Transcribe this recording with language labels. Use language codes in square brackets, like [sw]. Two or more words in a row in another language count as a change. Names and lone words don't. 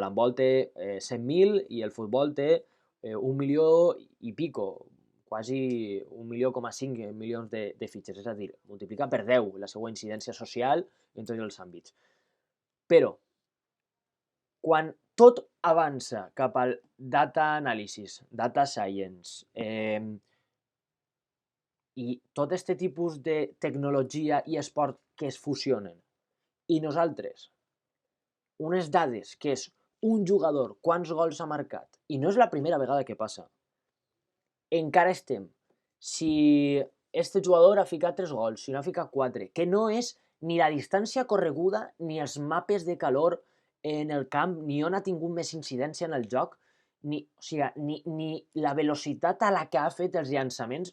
[ca] L'handbol té 100.000 i el futbol té 1 milió i pico, quasi 1,5 milions de fitxes. És a dir, multiplica per 10 la seva incidència social en tots els àmbits. Però, quan tot avança cap al [en] data analysis, data science, [ca] i tot aquest tipus de tecnologia i esport que es fusionen, i nosaltres, unes dades que és un jugador, quants gols ha marcat, i no és la primera vegada que passa, encara estem, si este jugador ha ficat 3 gols, si no ha ficat 4, que no és ni la distància correguda, ni els mapes de calor en el camp, ni on ha tingut més incidència en el joc, ni la velocitat a la que ha fet els llançaments.